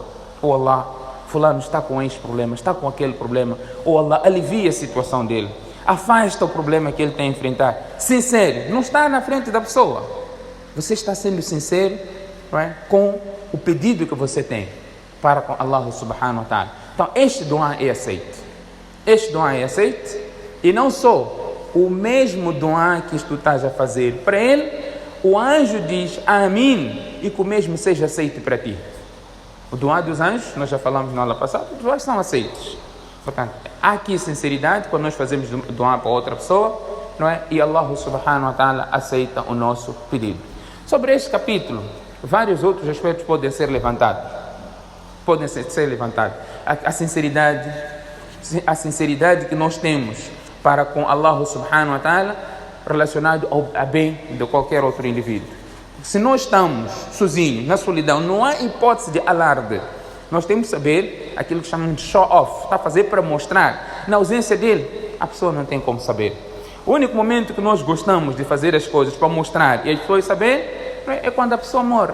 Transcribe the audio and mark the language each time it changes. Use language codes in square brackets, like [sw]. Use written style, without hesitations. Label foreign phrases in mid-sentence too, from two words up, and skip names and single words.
[pt] Ou Allah, fulano está com este problema, está com aquele problema, ou Allah alivia a situação dele, afasta o problema que ele tem a enfrentar. Sincero, não está na frente da pessoa. Você está sendo sincero, não é, com o pedido que você tem para com Allah [ar] سبحانه وتعالى. [pt] Então este dua é aceito. Este dua é aceito. E não só o mesmo dua que tu estás a fazer para ele, o anjo diz amém e que o mesmo seja aceito para ti. O dua dos anjos, nós já falamos na aula passada, os duas são aceitos. Portanto, há aqui sinceridade quando nós fazemos dua para outra pessoa, não é? E Allah [ar] سبحانه وتعالى [pt] aceita o nosso pedido. Sobre este capítulo, vários outros aspectos podem ser levantados. A sinceridade que nós temos para com Allah [ar] سبحانه وتعالى [pt] relacionado ao bem de qualquer outro indivíduo. Se nós estamos sozinhos, na solidão, não há hipótese de alarde. Nós temos que saber aquilo que chamamos de [en] show off. [pt] Está a fazer para mostrar. Na ausência dele, a pessoa não tem como saber. O único momento que nós gostamos de fazer as coisas para mostrar e as pessoas saberem é quando a pessoa morre.